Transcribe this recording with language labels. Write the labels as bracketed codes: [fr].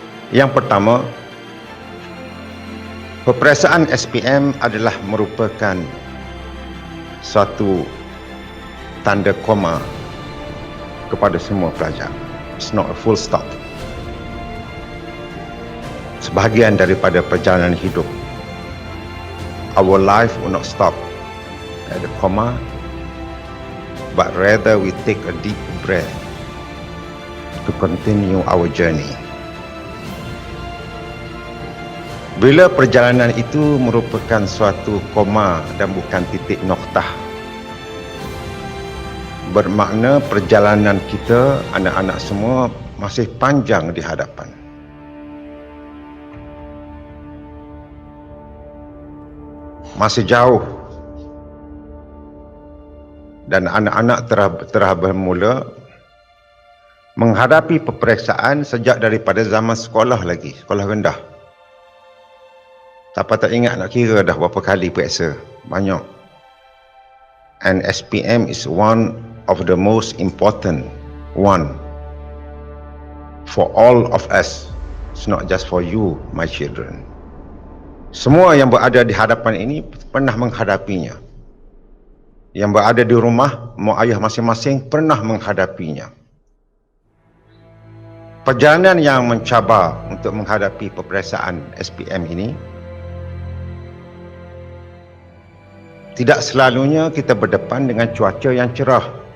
[ms] Yang pertama, peperiksaan SPM adalah merupakan suatu tanda koma kepada semua pelajar. [en] It's not a full stop. [ms] Sebahagian daripada perjalanan hidup. [en] Our life will not stop at the comma, but rather we take a deep breath to continue our journey. [ms] Bila perjalanan itu merupakan suatu koma dan bukan titik noktah, bermakna perjalanan kita, anak-anak semua, masih panjang di hadapan. Masih jauh. Dan anak-anak telah bermula menghadapi peperiksaan sejak daripada zaman sekolah lagi, sekolah rendah. Siapa tak ingat nak kira dah berapa kali periksa? Banyak. [en] And SPM is one of the most important one for all of us. It's not just for you, my children. [ms] Semua yang berada di hadapan ini pernah menghadapinya. Yang berada di rumah, mak ayah masing-masing pernah menghadapinya. Perjalanan yang mencabar untuk menghadapi peperiksaan SPM ini, tidak selalunya kita berdepan dengan cuaca yang cerah.